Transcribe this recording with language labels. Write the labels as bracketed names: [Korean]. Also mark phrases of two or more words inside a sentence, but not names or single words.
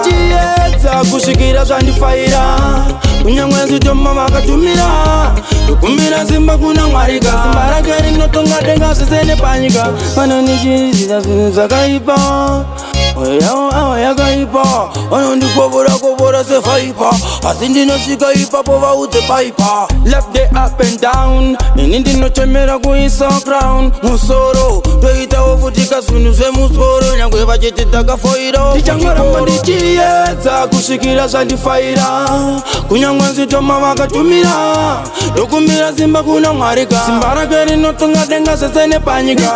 [Shona] Ndichiedza kusvikira zvandifaira. Kunyange zvitoma vakatumira. Ndokumbira simba kuna Mwari ka. Simba rake rinotonga denga zvese nepanyika. Vanondichiitira zvinhu zvakaipa. Mwoyo yavo ava yakaipa. Vanondikobora-kobora sevaipa, asi ndinosvika ipapo vaudze paipa. [English] Left day up and down, [Shona] ini ndinochemera kuisa crown. Musoro, toitawo futi kazvinhu zvemusoro, nyangwe vachiti takafoira. Ndichanyoramba ndichiedza kusvikira zvandifaira, kunyange nzitoma vakatumira. Ndokumbira simba kuna Mwari ka. Simba rake rinotonga denga zvese nepanyika.